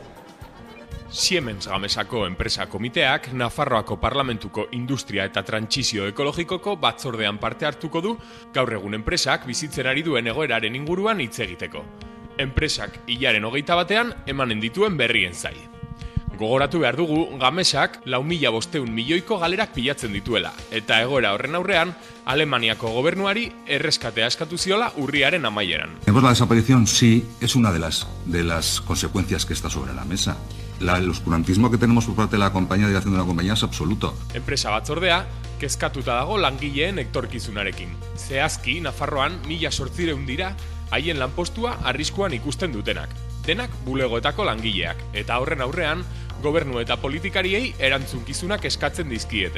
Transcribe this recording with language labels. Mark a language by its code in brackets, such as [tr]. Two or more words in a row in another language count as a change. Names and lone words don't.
[eu] Siemens Gamesako enpresa komiteak Nafarroako parlamentuko industria eta trantsizio ekologikoko batzordean parte hartuko du gaur egun enpresak bizitzen ari duen egoeraren inguruan hitz egiteko. Enpresak hilaren 21ean emanen dituen berrien zai. Gogoratu behar dugu, Gamesak 4.500 milioiko galerak pilatzen dituela, eta egoera horren aurrean, Alemaniako gobernuari erreskatea eskatu ziola urriaren amaieran. [es] Pues la desaparición sí es una de las consecuencias que está sobre la mesa. El oscurantismo que tenemos por parte de la compañía, de dirección de la compañía, es absoluto. [eu] Enpresa batzordea, kezkatuta dago langileen etorkizunarekin. Zehazki, Nafarroan 1.800 dira, haien lanpostua arriskuan ikusten dutenak. Denak bulegoetako langileak, eta horren aurrean, gobernu eta politikariei erantzunkizunak eskatzen dizkiete.